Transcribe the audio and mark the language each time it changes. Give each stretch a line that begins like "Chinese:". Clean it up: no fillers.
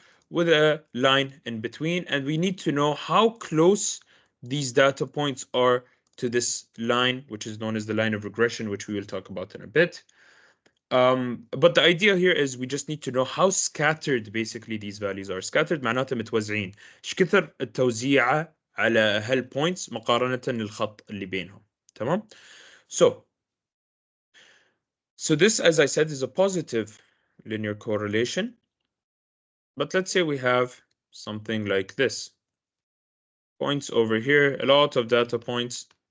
English: with a line in between, and we need to know how close these data points are to this line, which is known as the line of regression, which we will talk about in a bit. But the idea here is we just need to know how scattered basically these values are.
Arabic: Scattered معناتها متوزعين. ايش كثر التوزيعة على هالبوينتس مقارنة للخط اللي بينهم. تمام؟
English: So this, as I said, is a positive linear correlation. But let's say we have something like this. Points over here, a lot of data points.